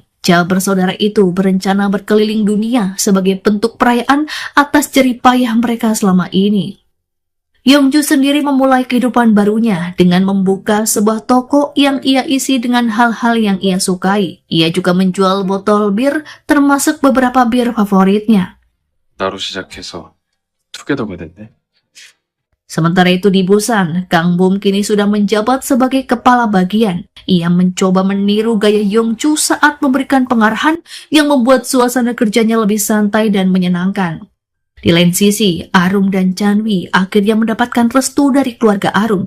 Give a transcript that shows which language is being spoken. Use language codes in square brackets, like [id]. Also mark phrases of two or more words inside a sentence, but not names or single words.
[id] Ja bersaudara itu berencana berkeliling dunia sebagai bentuk perayaan atas jerih payah mereka selama ini. Yongju sendiri memulai kehidupan barunya dengan membuka sebuah toko yang ia isi dengan hal-hal yang ia sukai. Ia juga menjual botol bir termasuk beberapa bir favoritnya. [ko] 나로 시작해서 투게더가 됐네. [id] Sementara itu di Busan, Kang Bum kini sudah menjabat sebagai kepala bagian. Ia mencoba meniru gaya Yongju saat memberikan pengarahan yang membuat suasana kerjanya lebih santai dan menyenangkan. Di lain sisi, Arum dan Chanwi akhirnya mendapatkan restu dari keluarga Arum.